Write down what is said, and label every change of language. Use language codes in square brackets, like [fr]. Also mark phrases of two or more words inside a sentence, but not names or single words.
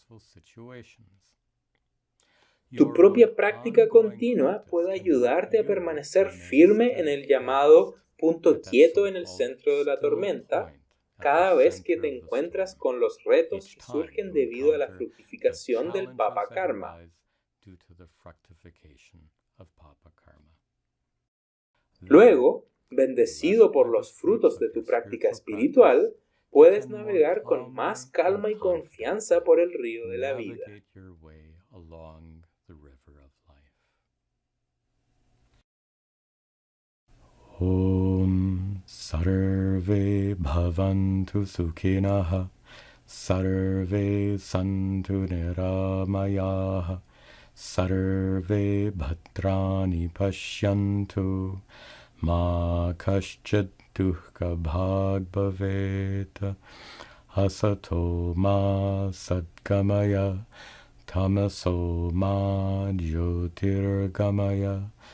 [es] Tu propia práctica continua puede ayudarte a permanecer firme en el llamado punto quieto en el centro de la tormenta cada vez que te encuentras con los retos que surgen debido a la fructificación del [sa] पाप कर्म. [es] Luego, bendecido por los frutos de tu práctica espiritual, puedes navegar con más calma y confianza por el río de la vida. [sa] ओं सर्वे भवन्तु सुखिनः सर्वे सन्तु निरामयाः सर्वे भद्राणि पश्यन्तु मा कश्चिद् दुःख भाग् भवेत् असतो मा सद्गमय तमसो मा ज्योतिर्गमय